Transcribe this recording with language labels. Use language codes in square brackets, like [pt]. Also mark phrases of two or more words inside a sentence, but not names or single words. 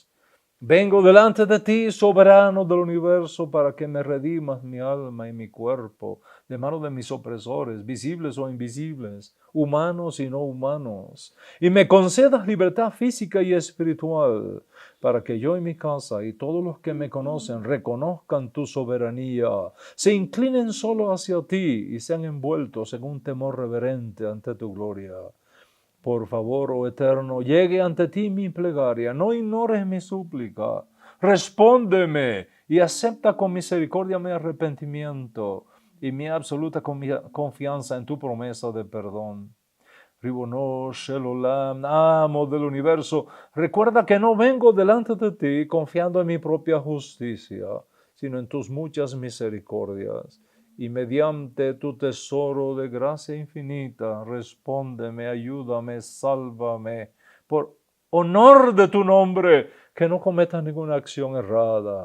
[es] Vengo delante de ti, soberano del universo, para que me redimas mi alma y mi cuerpo de mano de mis opresores, visibles o invisibles, humanos y no humanos, y me concedas libertad física y espiritual, para que yo y mi casa y todos los que me conocen reconozcan tu soberanía, se inclinen solo hacia ti y sean envueltos en un temor reverente ante tu gloria. Por favor, oh Eterno, llegue ante ti mi plegaria, no ignores mi súplica. Respóndeme y acepta con misericordia mi arrepentimiento y mi absoluta confianza en tu promesa de perdón. [he] ריבונו של עולם, [es] amo del universo, recuerda que no vengo delante de ti confiando en mi propia justicia, sino en tus muchas misericordias. Y mediante tu tesoro de gracia infinita, respóndeme, ayúdame, sálvame, por honor de tu nombre, que no cometa ninguna acción errada.